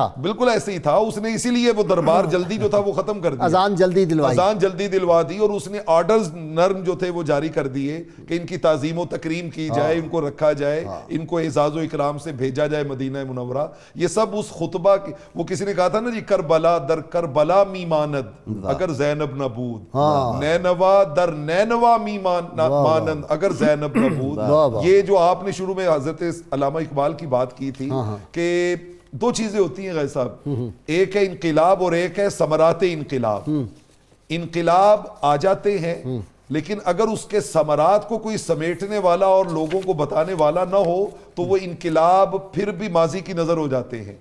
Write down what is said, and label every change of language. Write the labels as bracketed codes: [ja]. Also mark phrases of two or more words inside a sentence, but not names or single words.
[ur] بالکل ایسے ہی تھا، اس نے اسی لیے وہ دربار جلدی جو تھا وہ ختم کر دیا، اذان جلدی دلوا دی اور اس نے آرڈرز نرم جو تھے وہ جاری کر دیے کہ ان کی تعظیم و تکریم کی جائے، ان کو رکھا جائے، ان کو اعزاز و اکرام سے بھیجا جائے مدینہ منورہ۔ یہ سب اس خطبہ کی، وہ کسی نے کہا تھا نا جی [fa] کربلا در کربلا می ماند اگر زینب نہ بود، نینوا در نینوا می مانند اگر زینب نہ بود۔ [ur] یہ جو آپ نے شروع میں حضرت علامہ اقبال کی بات کی تھی کہ دو چیزیں ہوتی ہیں غیر صاحب، ایک ہے انقلاب اور ایک ہے ثمرات انقلاب۔ انقلاب آ جاتے ہیں لیکن اگر اس کے ثمرات کو کوئی سمیٹنے والا اور لوگوں کو بتانے والا نہ ہو تو وہ انقلاب پھر بھی ماضی کی نظر ہو جاتے ہیں۔